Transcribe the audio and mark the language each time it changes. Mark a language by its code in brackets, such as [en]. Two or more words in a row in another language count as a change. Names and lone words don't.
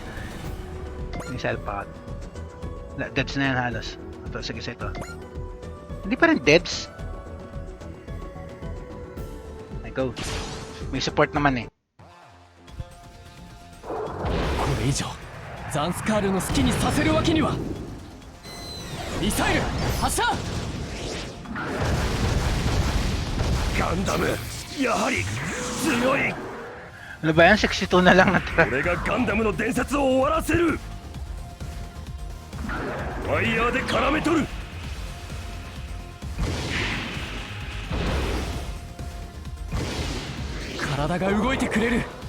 [en] Missile pod. [tl] Deads na yan halos. Ito, sige sa ito. Hindi pa rin deads. [en] I go. [tl] May support naman eh. [ja] これ以上ザンスカールの好きにさせるわけには。ミサイル発射。ガンダムやはり強い。 [tl] Ano ba yan? 62 na lang natira. [ja] 俺がガンダムの伝説を終わらせる。ワイヤーで絡め取る。体が動いてくれる。